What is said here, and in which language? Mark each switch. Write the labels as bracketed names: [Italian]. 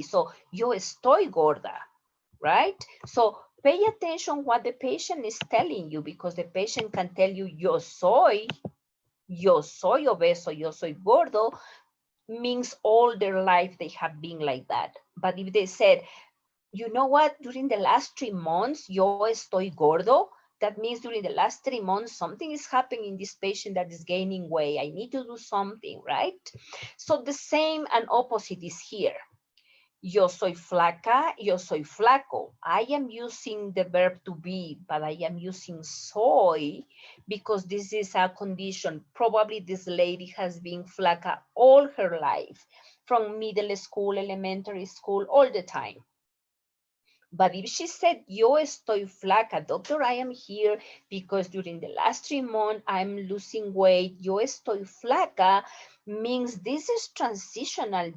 [English] So [Spanish] yo estoy gorda, [English] right? So pay attention what the patient is telling you, because the patient can tell you [Spanish] yo soy obeso, yo soy gordo, [English] means all their life they have been like that. But if they said, you know what, during the last 3 months, [Spanish] yo estoy gordo, [English] that means during the last 3 months, something is happening in this patient that is gaining weight. I need to do something, right? So the same and opposite is here. [Spanish] Yo soy flaca, yo soy flaco. [English] I am using the verb to be, but I am using soy because this is a condition. Probably this lady has been flaca all her life, from middle school, elementary school, all the time. But if she said, [Spanish] yo estoy flaca, doctor, [English] I am here because during the last 3 months, I'm losing weight, [Spanish] yo estoy flaca, [English] means this is transitional.